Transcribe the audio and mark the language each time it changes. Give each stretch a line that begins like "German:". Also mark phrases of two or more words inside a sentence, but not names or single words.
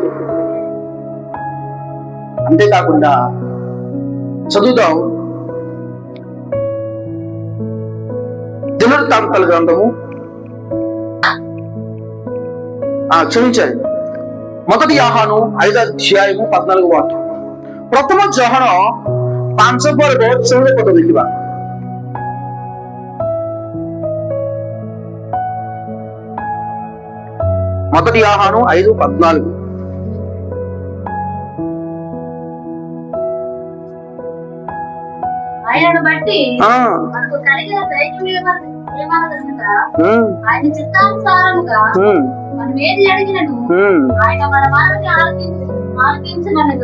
Telugu: అంతేకాకుండా చదువుతాం దినవృత్తాంతాల గ్రంథము, క్షమించండి, 1 యోహాను 5వ అధ్యాయము 14వ వాక్యం.
Odia: ପ୍ରଥମ ଜହଣ 5 ପର୍ବ 16 ପଦ ଦେଖିବା।
Telugu: మొదటి యోహాను 5:14। ఆయనను బట్టి మనకు కలిగిన ధైర్యం ఏమనగా ఆయన చిత్తానుసారముగా మనం ఏది అడిగినను ఆయన మన మనవి ఆలకించనలేదు.